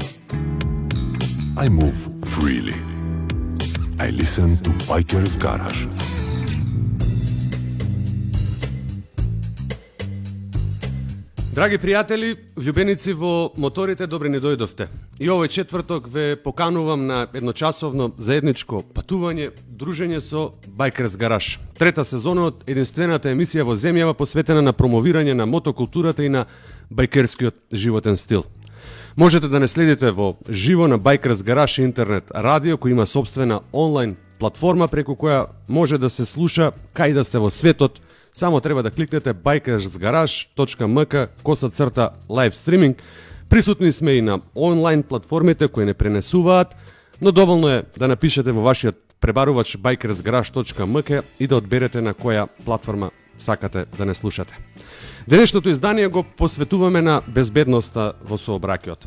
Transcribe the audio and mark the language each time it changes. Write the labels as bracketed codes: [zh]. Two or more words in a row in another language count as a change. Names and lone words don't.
[en] I move freely. I listen to Biker's Garage. [mk] Драги пријатели, влюбеници во моторите, добре ни дојдовте. И овој четврток ве поканувам на едночасовно заедничко патување, дружење со Biker's Garage. Трета сезона од единствената емисија во земјава посветена на промовирање на мотокултурата и на байкерскиот животен стил. Можете да не следите во живо на Biker's Garage интернет радио, кој има собствена онлайн платформа преку која може да се слуша кај да сте во светот. Само треба да кликнете bikersgarage.mk/live streaming. Присутни сме и на онлайн платформите кои не пренесуваат, но доволно е да напишете во вашиот пребарувач bikersgarage.mk и да одберете на која платформа сакате да не слушате. Денешното издание го посветуваме на безбедноста во сообраќајот.